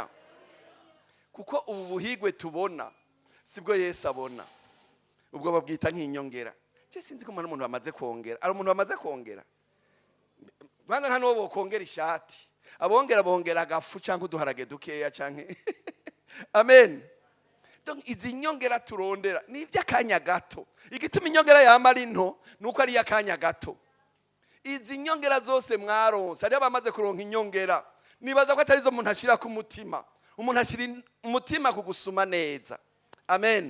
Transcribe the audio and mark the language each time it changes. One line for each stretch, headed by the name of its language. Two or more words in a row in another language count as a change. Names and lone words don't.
Rundi: Kuko ubu buhigwe tubona sibwo Yesu abona. Ubwo babwita nk'inyongera. Je sinzi ko umuntu bamaze kongera. Ari umuntu bamaze kongera. Banga nta no bokongera ishati. Abongera bongera agafu cyangwa uduharage dukeya cyangwa amen. Donc izi nyongera turondera ni iby'akanya gato. Igituma inyongera yama ari nto nuko ari iy'akanya gato. Izi nyongera zose mwaronse ari abamaze kuronka inyongera, nibaza ko atari zo umuntu ashira ku mutima. Umuntu ashira umutima ku gusuma neza, amen.